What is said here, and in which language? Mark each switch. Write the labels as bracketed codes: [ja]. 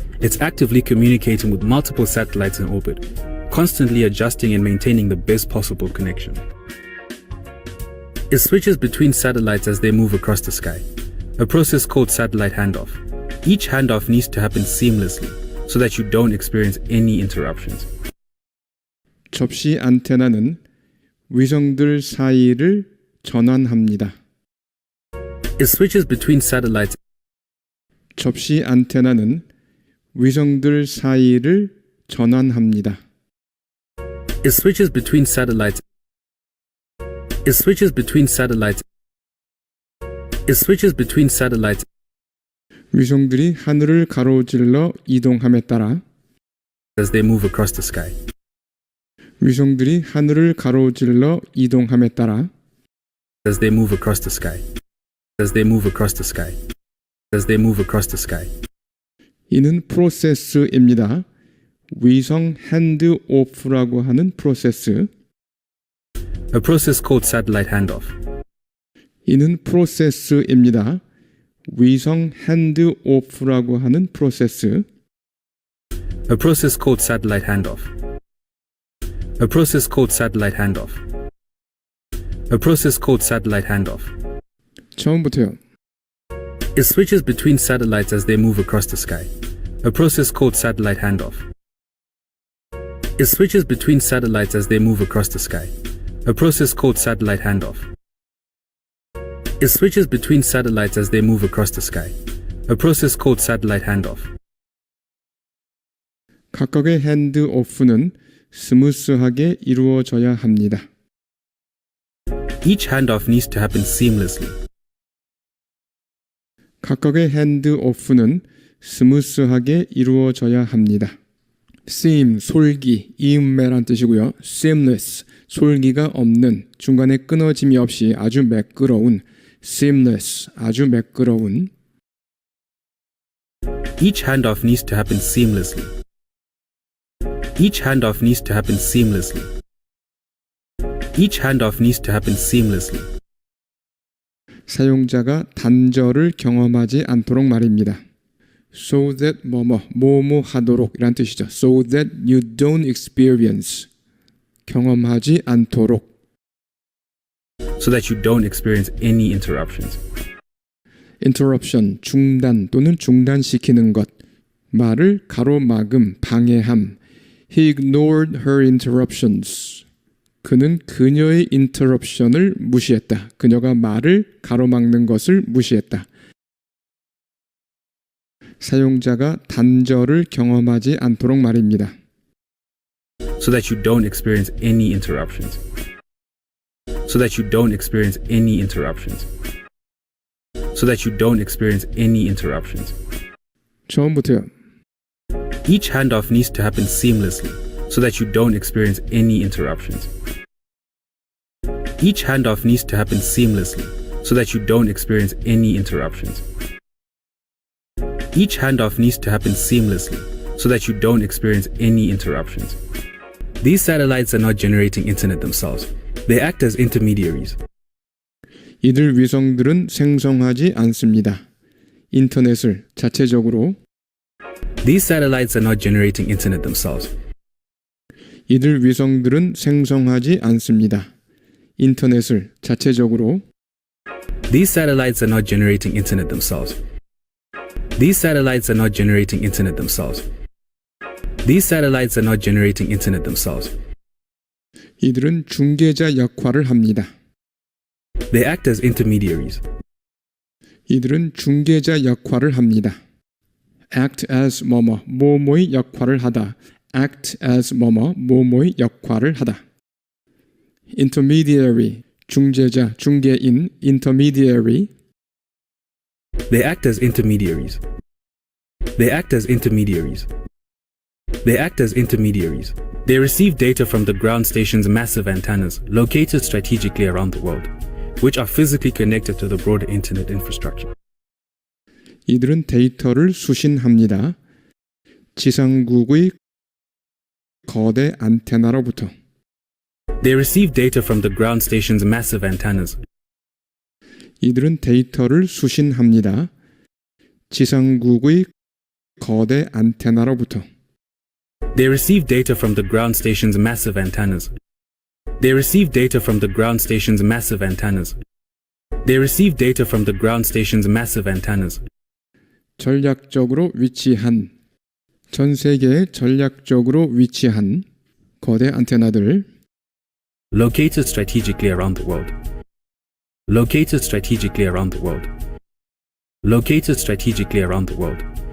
[en] It's actively communicating with multiple satellites in orbit, constantly adjusting and maintaining the best possible connection. It switches between satellites as they move across the sky, a process called satellite handoff. Each handoff needs to happen seamlessly so that you don't experience any interruptions. [ko] 접시 안테나는 위성들 사이를 전환합니다. [en] It switches between satellites. [ko] 접시 안테나는 위성들 사이를 전환합니다. [en] It switches between satellites. It switches between satellites. It switches between satellites. [ko] 위성들이 하늘을 가로질러 이동함에 따라 [en] as they move across the sky. [ko] 위성들이 하늘을 가로질러 이동함에 따라 [en] as they move across the sky. As they move across the sky. As they move across the sky. [ko] 이는 프로세스입니다. 위성 핸드오프라고 하는 프로세스. [en] A process called satellite handoff. [ko] 이는 프로세스입니다. 위성 핸드오프라고 하는 프로세스. [en] A process called satellite handoff. A process called satellite handoff. A process called satellite handoff. [ko] 처음부터요. [en] It switches between satellites as they move across the sky. A process called satellite handoff. It switches between satellites as they move across the sky. A process called satellite handoff. It switches between satellites as they move across the sky, a process called satellite handoff. [ko] 각각의 핸드오프는 스무스하게 이루어져야 합니다. [en] Each handoff needs to happen seamlessly. [ko] 각각의 핸드오프는 스무스하게 이루어져야 합니다. seam, 솔기, 이음매란 뜻이고요. seamless, 솔기가 없는, 중간에 끊어짐이 없이 아주 매끄러운, seamless, 아주 매끄러운. [en] Each handoff needs to happen seamlessly. Each handoff needs to happen seamlessly. Each handoff needs to happen seamlessly. [ko] 사용자가 단절을 경험하지 않도록 말입니다. [en] So that [ko] 뭐뭐 하도록 이란 뜻이죠. [en] So that you don't experience [ko] 경험하지 않도록. [en] So that you don't experience any interruptions. [ko] interruption, 중단 또는 중단시키는 것. 말을 가로막음, 방해함. [en] He ignored her interruptions. [ko] 그는 그녀의 interruption을 무시했다. 그녀가 말을 가로막는 것을 무시했다. 사용자가 단절을 경험하지 않도록 말입니다. [en] So that you don't experience any interruptions. So that you don't experience any interruptions. So that you don't experience any interruptions. [ko] 처음부터요. [en] Each handoff needs to happen seamlessly, so that you don't experience any interruptions. Each handoff needs to happen seamlessly, so that you don't experience any interruptions. Each handoff needs to happen seamlessly, so that you don't experience any interruptions. These satellites are not generating internet themselves. They act as intermediaries. [ko] 이들 위성들은 생성하지 않습니다. 인터넷을 자체적으로. [en] These satellites are not generating internet themselves. [ko] 이들 위성들은 생성하지 않습니다. 인터넷을 자체적으로. [en] These satellites are not generating internet themselves. These satellites are not generating internet themselves. These satellites are not generating internet themselves. [ko] 이들은 중개자 역할을 합니다. [en] They act as intermediaries. [ko] 이들은 중개자 역할을 합니다. [en] act as [ko] 뭐뭐의 역할을 하다. [en] act as [ko] 뭐뭐의 역할을 하다. intermediary, 중재자, 중개인, intermediary. [en] They act as intermediaries. They act as intermediaries. They act as intermediaries. They receive data from the ground station's massive antennas located strategically around the world, which are physically connected to the broader internet infrastructure. [ko] 이들은 데이터를 수신합니다. 지상국의 거대 안테나로부터. [en] They receive data from the ground station's massive antennas. [ko] 이들은 데이터를 수신합니다. 지상국의 거대 안테나로부터. [en] They receive data from the ground station's massive antennas. They receive data from the ground station's massive antennas. They receive data from the ground station's massive antennas. [ko] 전략적으로 위치한, 전 세계에 전략적으로 위치한 거대 안테나들. [en] Located strategically around the world. Located strategically around the world. Located strategically around the world.